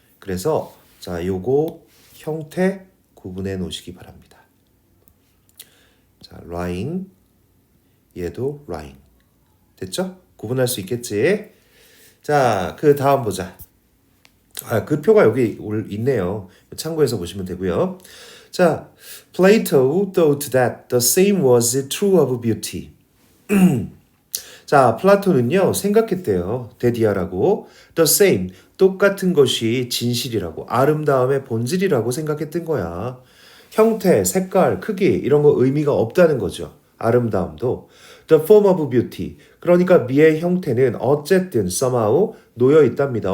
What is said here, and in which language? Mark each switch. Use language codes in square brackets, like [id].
[ko] 그래서 자, 요거 형태 구분해 놓으시기 바랍니다. 자, lying 얘도 lying. 됐죠? 구분할 수 있겠지? 자, 그 다음 보자. 그 표가 여기 있네요. 참고해서 보시면 되고요. [en] 자, Plato thought that the same was true of beauty. [ko] 자, 플라톤은요 생각했대요. 데디아라고 the same 똑같은 것이 진실이라고 아름다움의 본질이라고 생각했던 거야. 형태, 색깔, 크기 이런 거 의미가 없다는 거죠. 아름다움도 the form of beauty 그러니까 미의 형태는 어쨌든 somehow 놓여 있답니다.